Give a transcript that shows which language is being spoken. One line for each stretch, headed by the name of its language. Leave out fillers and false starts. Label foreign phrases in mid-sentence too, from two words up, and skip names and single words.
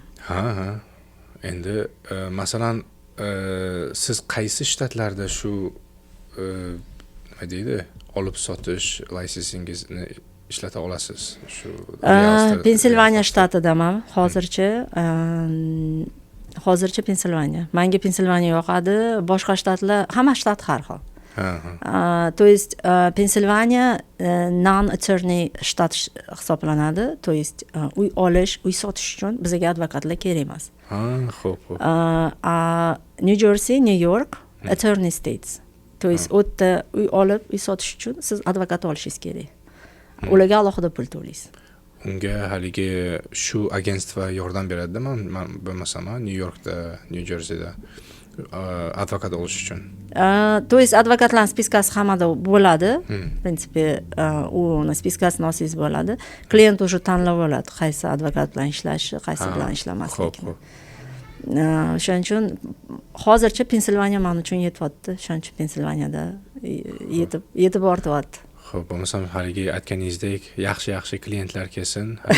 Uzbek: Endi masalan, siz qaysi shtatlarda shu nima deydi, olib sotish laysensingizni ishlata olasiz? Shu Pensilvaniya shtatidaman hozircha Pensilvaniya. Menga Pensilvaniya yoqadi, boshqa shtatlar, hamma shtat har xil.
Russian: То есть
Uzbek: Pensilvaniya non-attorney shtat hisoblanadi.
Russian: То есть
Uzbek: uy olish, uy sotish uchun bizga advokatlar kerak emas. Xo'p.
English: New Jersey, New York, attorney states.
Russian: То есть
Uzbek: o'tda uy olib, uy sotish uchun siz advokat olishingiz kerak. Ularga alohida pul to'laysiz. Unga haligi shu agentство yordam beradi-da, men bo'lmasam New Yorkda, New Jerseyda advokat bo'lish uchun.
Russian: То есть
Uzbek: advokatlarning spiskasi hammada bo'ladi.
Russian: В принципе,
Uzbek: uni spiskasini olsangiz bo'ladi. Klient уже tanlab oladi, qaysi advokat bilan ishlashi, qaysi bilan ishlamasligini. Shuning uchun hozircha Pensilvaniya men uchun yetyapti. Shuning uchun Pensilvaniyada yetib ortyapti. Xo'p, bo'lmasam haligi aytganingizdek, yaxshi klientlar kelsin.